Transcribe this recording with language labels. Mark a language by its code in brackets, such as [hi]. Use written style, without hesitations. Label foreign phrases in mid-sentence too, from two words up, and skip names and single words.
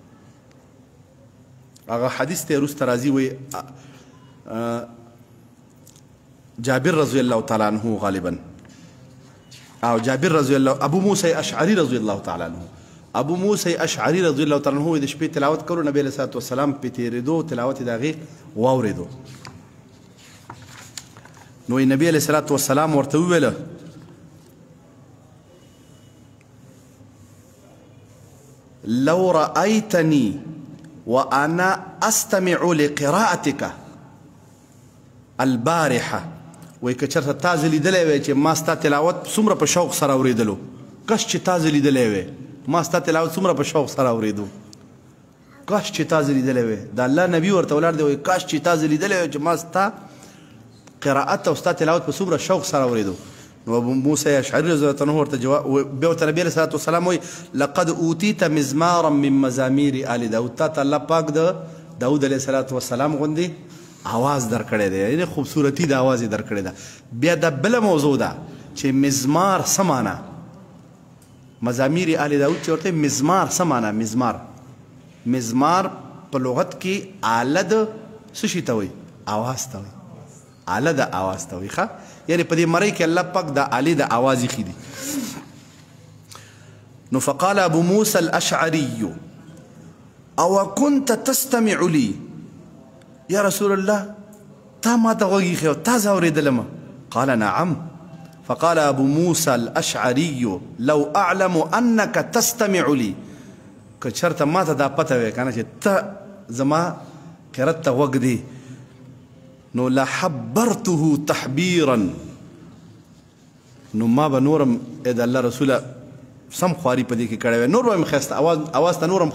[ps] هغه حدیث ته وروسته راځي وایي جابر رضی الله تعالی عنه غالبا او جابر رضی الله ابو موسی اشعری رضی الله تعالی عنه ابو موسی اشعری رضی الله تعالی عنه د شپې تلاوت کړو نبی علیه الصلاة والسلام پې تېرېدو تلاوت یې د هغې واورېدو نو نبی علیه الصلاة والسلام ورته وویله [ar] لو رأيتني وأنا أستمع لقراءتك البارحة [ps] وایي که چېرته تا زه لیدلی وی چې ما ستا تلاوت څومره په شوق سره اورېدلو کاش چې تا زه لیدلی وی ما ستا تلاوت څومره په شوق سره اورېدو کاش چې تا زه لیدلی وی د الله نبي ورته ولاړ دی وایي کاش چې تا زه لیدلی وی چې ما ستا قراءت او ستا تلاوت په څومره شوق سره اورېدو نو ابو موسی اشعري رضی الله عنه ورته جواب بیا ورته نبي علیه الصلاة والسلام وایي [ar] لقد اوتیت مزمارا من مزامیر [ps] آل داود تا ته الله پاک د داود علیه الصلاة والسلام غوندې آواز درکړی دی یعنې خوبصورتي د آواز یې درکړې ده بیا دا بله موضوع ده چې مزمار څه معنا [ar] مزامیر آل داود [ps] چې ورته مزمار څه معنا مزمار په لغت کې آله د څه شي ته وایي آواز ته وایي آله د آواز ته وایي ښه یعنې په دې مرۍ کې الله پاک د آلې د آواز ایښي دي نو [ar] فقال ابو موسى الاشعري او كنت تستمع لي یا رسول الله [ps] تا ما ته غوږ ایښی او تا زه اورېدلم [ar] قال نعم فقال ابو موسى الاشعري لو اعلم انك تستمع لي [ps] که چېرته ما ته دا پته وی که نه چې ته زما قرات ته غوږ دی نو [ar] لحبرته تحبیرا [ps] نو ما به نورم د الله رسوله سم خواري په دې کې کړی وی نور به مې ښایسته اواز ته نورم